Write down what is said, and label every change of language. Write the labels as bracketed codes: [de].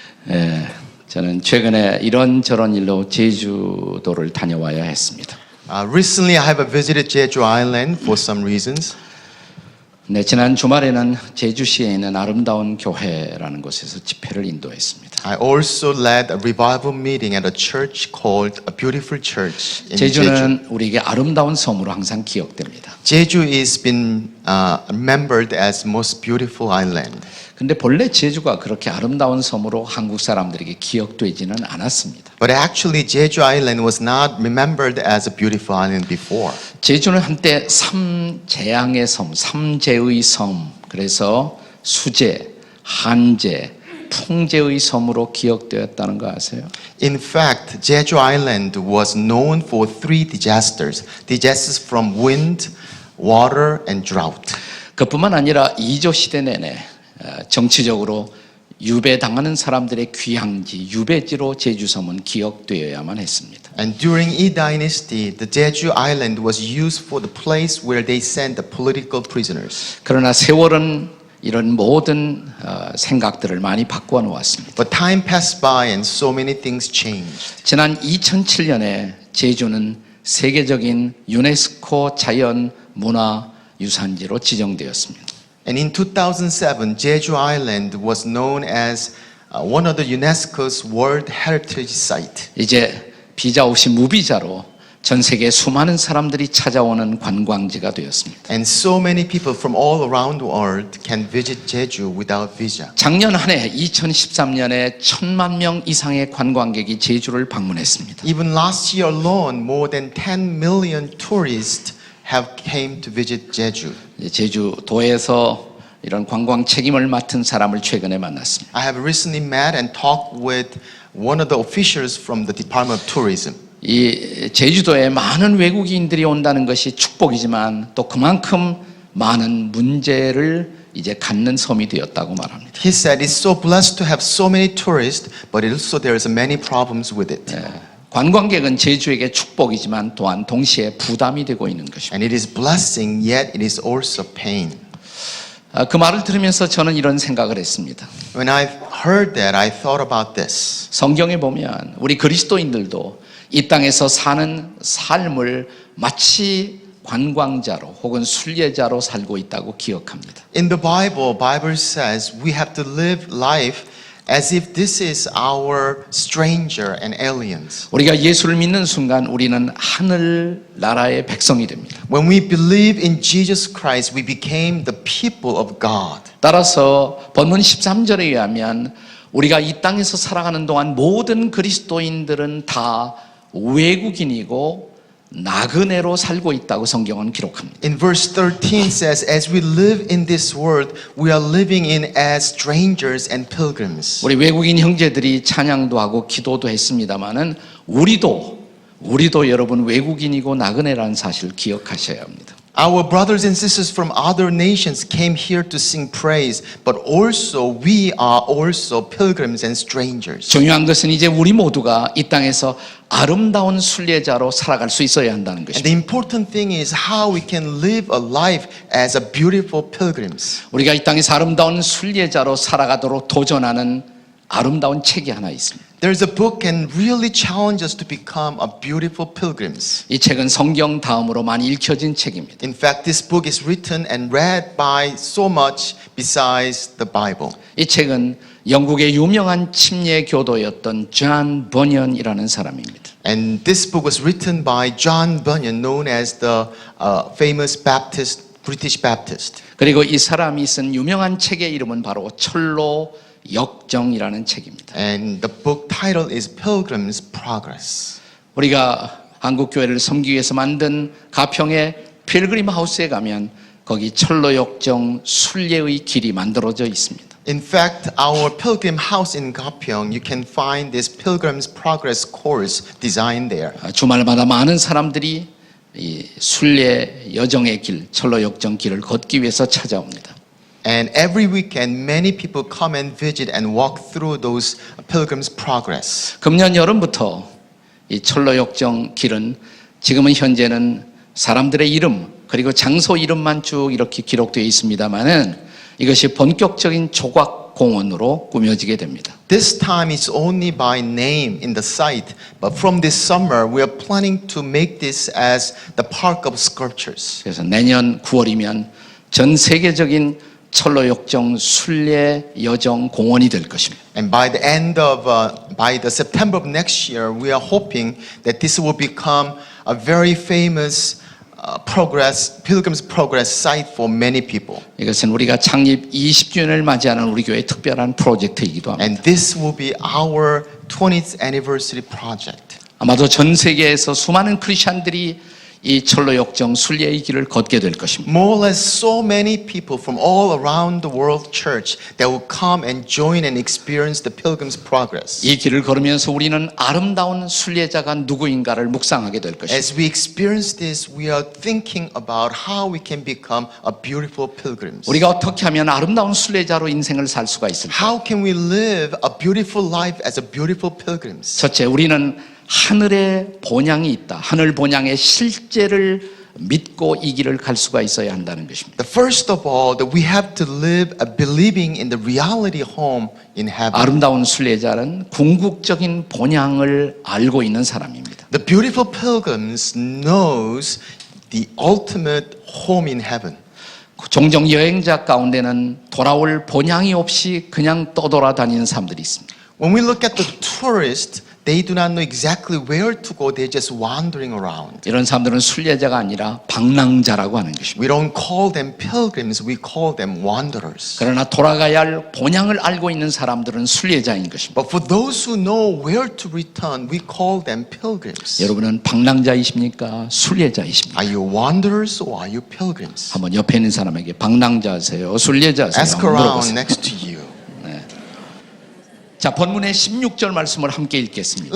[ko] 예, 저는 최근에 이런저런 일로 제주도를 다녀와야 했습니다. [en] Recently, I have visited Jeju Island for some reasons. [ko] 네, 지난 주말에는 제주시에 있는 아름다운 교회라는 곳에서 집회를 인도했습니다. [en] I also led a revival meeting at a church called A Beautiful Church in Jeju. [ko] 제주는 우리에게 아름다운 섬으로 항상 기억됩니다. [en] Jeju is been remembered as most beautiful island. [ko] 근데 본래 제주가 그렇게 아름다운 섬으로 한국 사람들에게 기억되지는 않았습니다. [en] But actually, Jeju Island was not remembered as a beautiful island before. [ko] 제주는 한때 삼재앙의 섬, 삼재의 섬, 그래서 수재, 한재, 풍재의 섬으로 기억되었다는 거 아세요? [en] In fact, Jeju Island was known for three disasters. Disasters from wind, water, and drought. [ko] 그뿐만 아니라 이조 시대 내내 정치적으로 유배당하는 사람들의 귀향지, 유배지로 제주섬은 기억되어야만 했습니다. [en] And during Yi Dynasty, the Jeju Island was used for the place where they sent the political prisoners. [ko] 그러나 세월은 이런 모든 생각들을 많이 바꾸어 놓았습니다. [en] But time passed by and so many things changed. [ko] 지난 2007년에 제주는 세계적인 유네스코 자연문화유산지로 지정되었습니다. [en] And in 2007, Jeju Island was known as one of the UNESCO's World Heritage Site. [ko] 이제 비자 없이 무비자로 전 세계 수많은 사람들이 찾아오는 관광지가 되었습니다. [en] And so many people from all around the world can visit Jeju without visa. [ko] 작년 한 해 2013년에 1,000만 명 이상의 관광객이 제주를 방문했습니다. [en] Even last year alone, more than 10 million tourists have came to visit Jeju. [ko] 제주도에서 이런 관광 책임을 맡은 사람을 최근에 만났습니다. [en] I have recently met and talked with one of the officials from the Department of Tourism. [ko] 이 제주도에 많은 외국인들이 온다는 것이 축복이지만 또 그만큼 많은 문제를 이제 갖는 섬이 되었다고 말합니다. [en] He said it's so blessed to have so many tourists, but also there's many problems with it. [ko] 관광객은 제주에게 축복이지만 또한 동시에 부담이 되고 있는 것입니다. [en] And it is blessing, yet it is also pain. [ko] 그 말을 들으면서 저는 이런 생각을 했습니다. [en] When I heard that, I thought about this. [ko] 성경에 보면 우리 그리스도인들도 이 땅에서 사는 삶을 마치 관광자로 혹은 순례자로 살고 있다고 기억합니다. [en] In the Bible says we have to live life as if this is our stranger and aliens. [ko] 우리가 예수를 믿는 순간 우리는 하늘 나라의 백성이 됩니다. [en] When we believe in Jesus Christ, we became the people of God. [ko] 따라서 본문 13절에 의하면 우리가 이 땅에서 살아가는 동안 모든 그리스도인들은 다 외국인이고 나그네로 살고 있다고 성경은 기록합니다. [en] In verse 13 says, as we live in this world, we are living in as strangers and pilgrims. [ko] 우리 외국인 형제들이 찬양도 하고 기도도 했습니다마는 우리도 여러분 외국인이고 나그네라는 사실을 기억하셔야 합니다. [en] Our brothers and sisters from other nations came here to sing praise, but also we are also pilgrims and strangers. [ko] 중요한 것은 이제 우리 모두가 이 땅에서 아름다운 순례자로 살아갈 수 있어야 한다는 [en] And [ko] 것입니다. [en] the important thing is how we can live a life as a beautiful pilgrims. [ko] 우리가 이 땅에서 아름다운 순례자로 살아가도록 도전하는 아름다운 책이 하나 있습니다. [en] There's a book can really challenge us to become a beautiful pilgrims. [ko] 이 책은 성경 다음으로 많이 읽혀진 책입니다. [en] In fact, this book is written and read by so much besides the Bible. [ko] 이 책은 영국의 유명한 침례 교도였던 존 버년이라는 사람입니다. [en] And this book was written by John Bunyan, known as the famous British Baptist. [ko] 그리고 이 사람이 쓴 유명한 책의 이름은 바로 철로 역정이라는 책입니다. [en] And the book title is Pilgrim's Progress. [ko] 우리가 한국 교회를 섬기기 위해서 만든 가평의 필그림 하우스에 가면 거기 철로 역정 순례의 길이 만들어져 있습니다. [en] In fact, our pilgrim house in Gapyeong, you can find this Pilgrim's Progress course designed there. [ko] 주말마다 많은 사람들이 이 순례 여정의 길, 철로 역정 길을 걷기 위해서 찾아옵니다. [en] And every weekend, many people come and visit and walk through those Pilgrim's Progress. [ko] 금년 여름부터 이 철로 역정 길은 지금은 현재는 사람들의 이름 그리고 장소 이름만 쭉 이렇게 기록되어 있습니다만은 이것이 본격적인 조각 공원으로 꾸며지게 됩니다. [en] This time it's only by name in the site, but from this summer we are planning to make this as the Park of Sculptures. [ko] 그래서 내년 9월이면 전 세계적인 철로역정 순례 여정 공원이 될 것입니다. [en] And by the September of next year, we are hoping that this will become a very famous pilgrim's progress site for many people. [ko] 이것은 우리가 창립 20주년을 맞이하는 우리 교회의 특별한 프로젝트이기도 합니다. [en] And this will be our 20th anniversary project. [ko] 아마도 전 세계에서 수많은 크리스천들이 이 철로역정 순례의 길을 걷게 될 것입니다. [en] More or less so many people from all around the world church that will come and join and experience the pilgrim's progress. [ko] 이 길을 걸으면서 우리는 아름다운 순례자가 누구인가를 묵상하게 될 것입니다. [en] As we experience this, we are thinking about how we can become a beautiful pilgrims. [ko] 우리가 어떻게 하면 아름다운 순례자로 인생을 살 수가 있을까? [en] How can we live a beautiful life as a beautiful pilgrims? [ko] 첫째, 우리는 하늘의 본향이 있다. 하늘 본향의 실제를 믿고 이 길을 갈 수가 있어야 한다는 것입니다. [en] The first of all, that we have to live believing in the reality home in heaven. [ko] 아름다운 순례자는 궁극적인 본향을 알고 있는 사람입니다. [en] The beautiful pilgrims knows the ultimate home in heaven. [ko] 종종 여행자 가운데는 돌아올 본향이 없이 그냥 떠돌아다니는 사람들이 있습니다. [en] When we look at the tourists, they do not know exactly where to go. They're just wandering around. [ko] 이런 사람들은 순례자가 아니라 방랑자라고 하는 것입니다. [en] We don't call them pilgrims. We call them wanderers. [ko] 그러나 돌아가야 할 본향을 알고 있는 사람들은 순례자인 것입니다. [en] But for those who know where to return, we call them pilgrims. [ko] 여러분은 방랑자이십니까? 순례자이십니까? [en] Are you wanderers or are you pilgrims? [ko] 한번 옆에 있는 사람에게 방랑자세요? 순례자세요? [en] Ask [ko] 한번 [en] around [ko] 물어보세요. [en] next to you. [ko] 자, 본문의 16절 말씀을 함께 읽겠습니다.